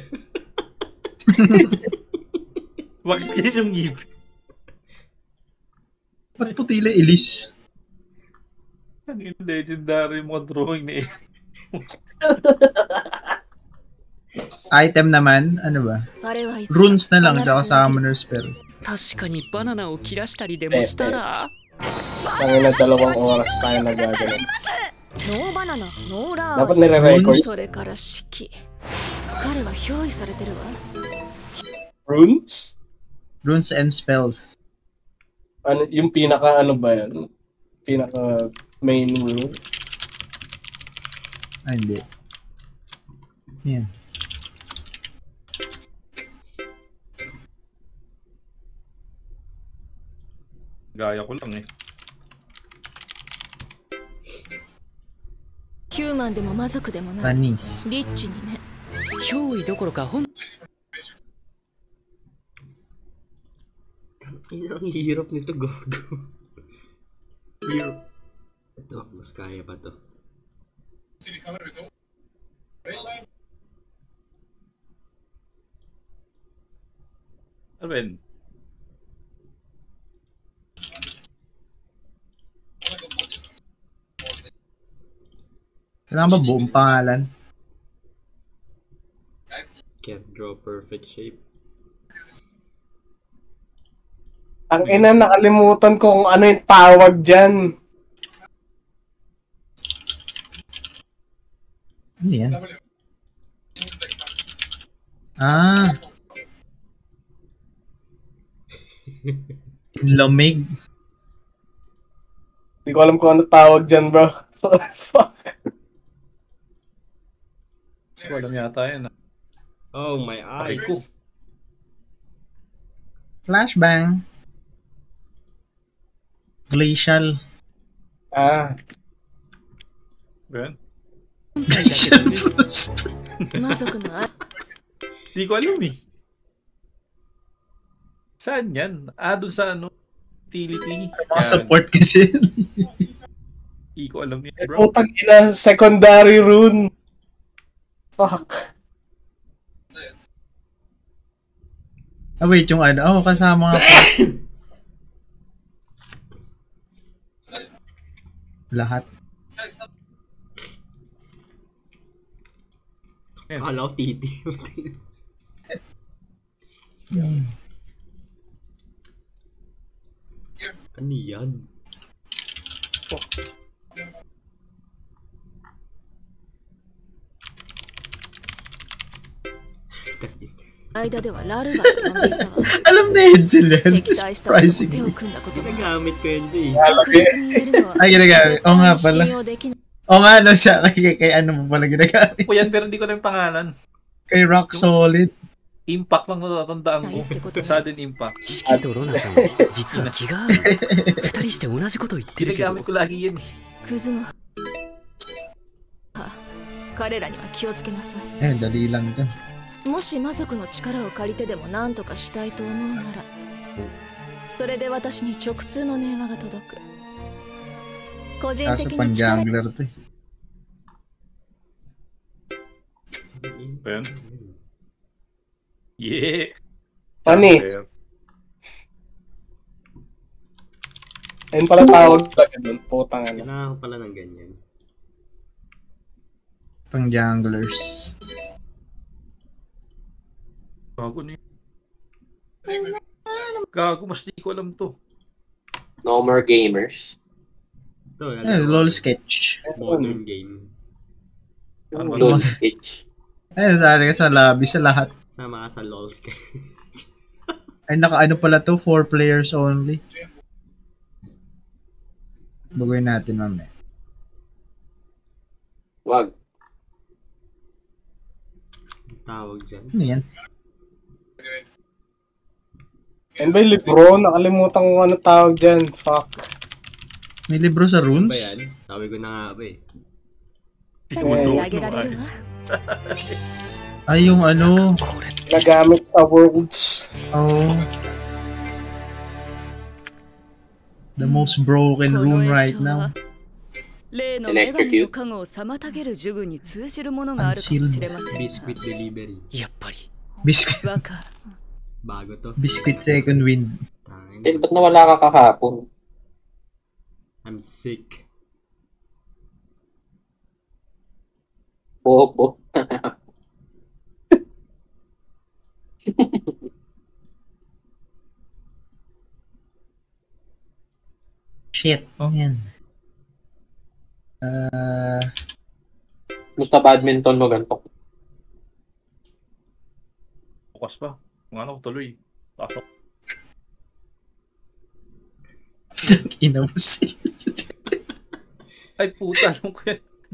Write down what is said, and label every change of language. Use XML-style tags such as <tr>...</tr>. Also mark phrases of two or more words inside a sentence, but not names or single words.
<tl>Bakit yun yung ngipin? Ba't putila ilis? Ang legendary mga drawing ni Item naman, ano ba?</tl> <ja>あれはいつ</ja> <tl>Runes na lang, tsaka summoner spell.</tl> <ja>確かにバナナを切らしたりでもしたら</ja> <tl>Tangina, 2 oras tayo nagagalit.</tl> <ja>ノーバナナ、ノーラ</ja> <tl>Dapat ー nire-record.</tl> <ja>それから式。彼は憑依されてるわ。</ja> <tl>Runes?</tl> <en>Runes and spells.</en> <tl>Ano, yung pinaka ano ba yan? Pinaka main rune? Ay, hindi. Yan. Gaya ko lang eh.</tl> <ja>ヒューマンでも魔族でもない</ja> <tl>Panis.</tl> <ja>リッチにね。憑依どころか本</ja> <tl>Ang hirap nito, Gogo. Hirap. Ito, mas kaya pa to. Alvin, Kailangan ba buong pangalan?</tl> <en>Can't draw perfect shape.</en> <tl>Ang ina, nakalimutan ko kung ano yung tawag dyan. Ano yan? Ah. Lamig. Hindi ko alam kung ano tawag dyan, bro. Fuck. ko alam yata yan.</tl> <en>Oh, my</en> <tl>Aray</tl> <en>eyes.</en> <tl>ko.</tl> <en>Flashbang. Glacial.</en> <tl>Ah. Ben? Glacial Frost.</tl> <ja>魔族のあ</ja> <tl>Di ko alam eh. Saan yan? Ah, doon sa ano? Utility. Mga support kasi. Di ko alam yan, bro. Putang ina,</tl> <en>secondary rune. Fuck. Ah, wait,</en> <tl>yung ano. Oh, kasama nga pa. Lahat. Akala ko titi. Ano yan? Oh.</tl> <ja>間ではラルバと呼んでいたわ。</ja> <tl>Alam na yun sila.</tl> <ja>敵対した男と手</ja> <tl>Surprisingly.</tl> <ja>を組んだことが</ja> <tl>Ginagamit ko yun, Jay.</tl> <ja>確実に言えるのは</ja> <tl>Ay, ginagamit. Oo nga</tl> <ja>絶対</ja> <tl>pala.</tl> <ja>に信用できない。</ja> <tl>Oo nga, no, siya. Kay ano mo pala ginagamit. Po yan, pero di ko alam yung pangalan. Kay Rock Solid. Impact lang natatandaan ko. Ay,</tl> <ja>ってことね。</ja> <tl>Sudden impact.</tl> <ja>シキとロナさん実は気が合う二人して同じこと言ってるけど</ja> <tl>Ginagamit ko lagi yan eh.</tl> <ja>クズの彼らには気をつけなさい。</ja> <tl>Eh, dali lang to.</tl> <ja>もし魔族の力を借りてでも何とかしたいと思うなら、それで私に直通の電話が届く。個人</ja> <tl>Kaso</tl> <ja>的</ja> <tl>pang</tl> <ja>な力</ja> <tl>jungler to. Ben? Yeah! Panis. Ayun pala tawag talaga doon. Putang ano. Kailangan ko pala ng ganyan. Pang junglers. Gago na yun. Gago, mas di ko alam to.</tl> <en>No more gamers.</en> <tl>Ito, Eh, LOL sketch.</tl> <en>modern game.</en> <tl>Ano ba? LOL sketch. Eh, sari ka sa lobby sa lahat. Sama ka sa LOL sketch. Ay, naka-ano pala to?</tl> <en>4 players only.</en> <tl>Baguhin natin mamaya. Wag. Ang tawag dyan. Ano yan? Ayun ba yung libro? Nakalimutan ko kung ano tawag dyan. Fuck. May libro sa Ano runes? ba yan? Sabi ko na nga ba eh. Di ko</tl> <ja>手</ja> <tl>do</tl> <ja>にあげられるわ。</ja> <tl>Ay, yung ano.</tl> <ja>これ</ja> <tl>Nagamit sa worlds. Oh.</tl> <en>The most broken rune right now.</en> <ja>例の女神の加護を妨げる呪具に通じるものがあるかもしれません。</ja> <tl>Biscuit delivery.</tl> <ja>やっぱり</ja> <tl>Biscuit,</tl> <ja>わかる。</ja> <tl>Bago to. biscuit second wind. Tangin. Eh, ba't nawala ka kahapon?</tl> <en>I'm sick.</en> <tl>Bobo. Shit. Ano yan? Musta badminton mo ganito? Bukas pa. Kung ano, tuloy. Pasok. Ina mo sila. Ay, puta. Alam ko yan.</tl>